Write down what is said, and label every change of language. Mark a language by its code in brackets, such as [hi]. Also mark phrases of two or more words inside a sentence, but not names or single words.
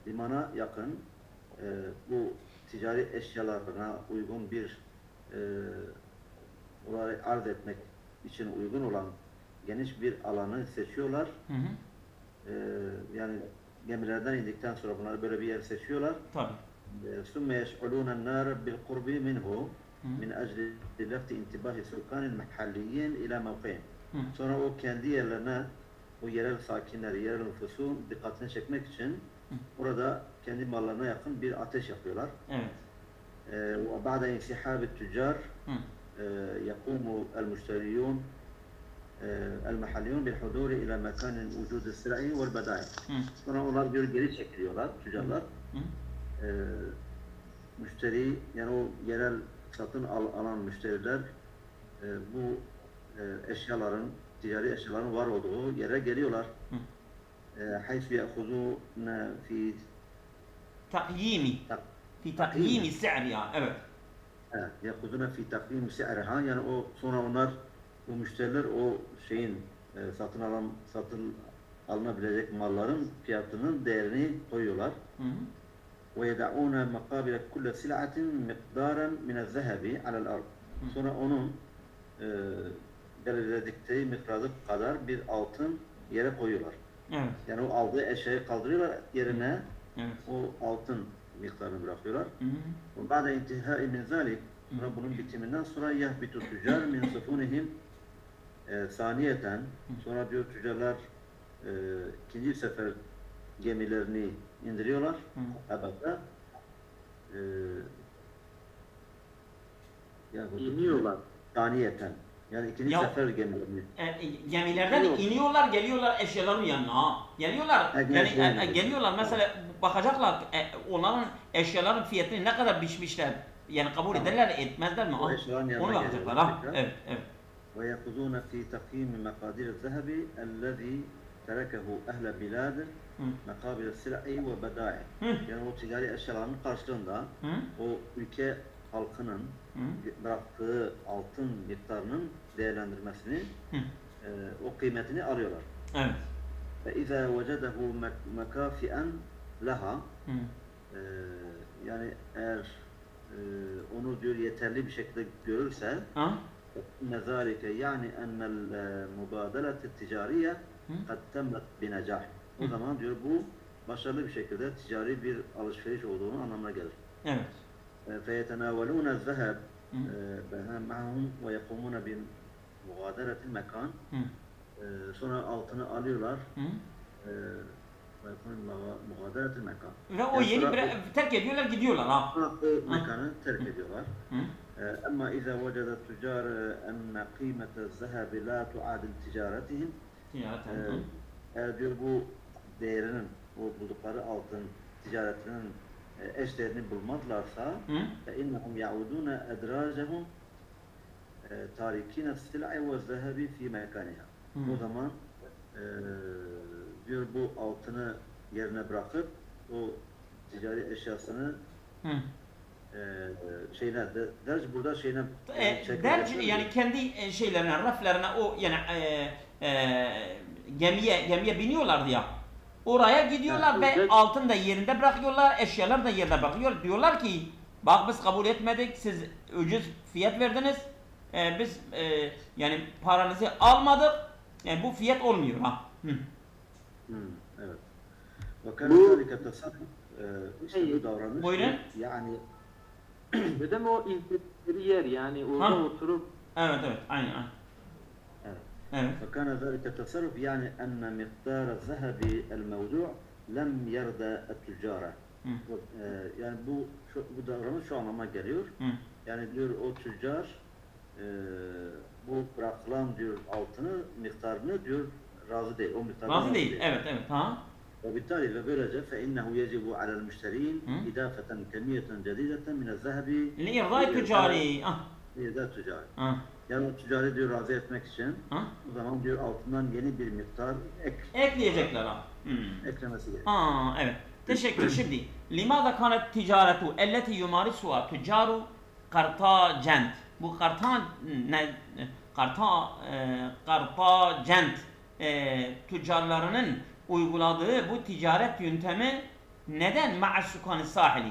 [tr] limana yakın bu ticari eşyalarına uygun bir orayı arz etmek için uygun olan geniş bir alanı seçiyorlar. Hı hı. Yani gemilerden indikten sonra bunları böyle bir yer seçiyorlar. Tabii. [ar] ثم يشعلون النار بالقرب منه من أجل لفت انتباه السكان المحليين إلى موقعهم. [tr] Sonra o kendi yerlerine, o yerel sakinleri, yerel nüfusun dikkatini çekmek için orada kendi mallarına yakın bir ateş yapıyorlar. Evet. [ar] وبعد انسحاب التجار يقوم المشتريون المحليون بالحضور إلى مكان وجود السلع والبضائع. [tr] Sonra onlar geri çekiliyorlar, tüccarlar. Müşteri, yani o yerel satın alan müşteriler bu eşyaların, ticari eşyaların var olduğu yere geliyorlar. [ar] حيث يأخذون في تقييم. في تقييم سعرها. Evet. يأخذون في تقييم سعرها, [tr] yani o sonra onlar, bu müşteriler o şeyin satın alınabilecek malların fiyatının değerini koyuyorlar. [ar] ويدعون مقابل كل سلعة مقدارا من الذهب على الأرض. [tr] Sonra onun belirledikleri miktarı kadar bir altın yere koyuyorlar. Evet. Yani o aldığı eşyayı kaldırıyorlar, yerine Evet. o altın miktarını bırakıyorlar. [ar] وبعد انتهاء من ذلك, [tr] sonra bunun bitiminden sonra [ar] يهبط التجار من سفنهم ثانيةً, [tr] sonra diyor tüccarlar ikinci sefer gemilerini indiriyorlar. [ar] Habata. [tr] İniyorlar. Saniyeten. Yani ikinci Ya- sefer gemilerini. Gemilerden iniyorlar, geliyorlar eşyaların yanına. Ha. Geliyorlar. Evet, Yani evet. geliyorlar mesela bakacaklar onların eşyaların fiyatını ne kadar biçmişler. Yani kabul ederler, etmezler mi? O Ha. eşyaların yanına Onu bakacaklar geliyorlar ha. tekrar. Evet, evet. [ar] ويأخذون في تقييم مقادير الذهب الذي تركه أهل بلاد مقابل السلع وبضائع. [tr] Yani o ticari eşyaların karşılığında o ülke halkının bıraktığı altın miktarının değerlendirmesini, o kıymetini alıyorlar. Evet. [ar] فإذا وجده مكافئا لها, [tr] yani eğer onu diyor yeterli bir şekilde görürse, Ha? [ar] إن ذلك يعني أن المبادلة التجارية قد تمت بنجاح. [tr] O zaman diyor bu başarılı bir şekilde ticari bir alışveriş olduğunu anlamına gelir. Evet. [ar] فيتناولون الذهب معهم ويقومون بمغادرة المكان. [tr] Sonra altını alıyorlar. [ar] مغادرة المكان. [tr] Ve o yeri terk ediyorlar, gidiyorlar ha. O mekanı terk ediyorlar. [ar] أما إذا وجد التجار أن قيمة الذهب لا تعادل تجارتهم, [tr] eğer diyor bu değerinin, bu buldukları altın ticaretinin eş değerini bulmazlarsa, [ar] فإنهم يعودون أدراجهم تاركين السلع والذهب في مكانها. [tr] O zaman diyor bu altını yerine bırakıp o ticari eşyasını derc burada şeyine Derc yani kendi şeylerine, raflarına o yani gemiye biniyorlardı ya. Oraya gidiyorlar Yani ve özel- altın da yerinde bırakıyorlar, eşyalar da yerine bırakıyor. Diyorlar ki bak biz kabul etmedik, siz ucuz fiyat verdiniz. Biz yani paranızı almadık. Yani bu fiyat olmuyor ha. Evet. [ar] وكان ذلك التصرف, [tr] işte bu davranış, Buyurun. yani Dedim o indikleri yer, yani orada Ha. oturup Evet, aynen. evet. Evet. [ar] وكان ذلك التصرف يعني أن مقدار الذهب الموضوع لم يرضى التجار. [tr] Yani bu davranış şu anlama geliyor. Yani diyor o tüccar bu bırakılan diyor altını miktarını diyor razı değil. O miktardan Razı değil. Evet, ha. [ar] وبالتالي فبرجة فإنه يجب على المشترين إضافة كمية جديدة من الذهب لإرضاء tücari. لإرضاء التجار. [tr] Yani o tüccarı diyor razı etmek için o zaman diyor altından yeni bir miktar Ekleyecekler ha. eklemesi gerekiyor. Evet. Teşekkür. Şimdi [ar] لماذا كانت التجارة التي يمارسها تجار قرطاجنت. [tr] Bu Kartacent tüccarlarının uyguladığı bu ticaret yöntemi Neden [ar] مع سكان الساحل?